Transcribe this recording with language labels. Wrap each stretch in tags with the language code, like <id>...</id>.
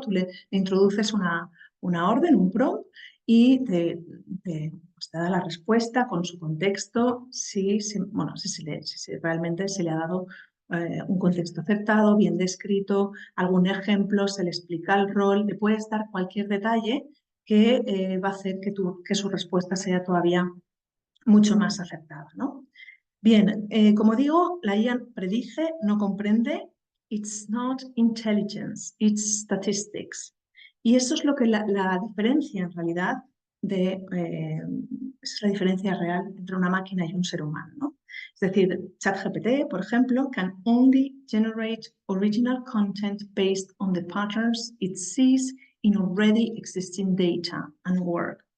<es>Tú le introduces una orden, un prompt, y pues te da la respuesta con su contexto, si realmente se le ha dado un contexto acertado, bien descrito, algún ejemplo, se le explica el rol, le puedes dar cualquier detalle que va a hacer que su respuesta sea todavía mucho más acertada, ¿no? Bien, como digo, la IA predice, no comprende.</es> <en>It's not intelligence, it's statistics.</en> <es>Y eso es lo que la diferencia en realidad es la diferencia real entre una máquina y un ser humano, ¿no? Es decir, ChatGPT, por ejemplo,</es> <en>can only generate original content based on the patterns it sees in already existing data and work.</en>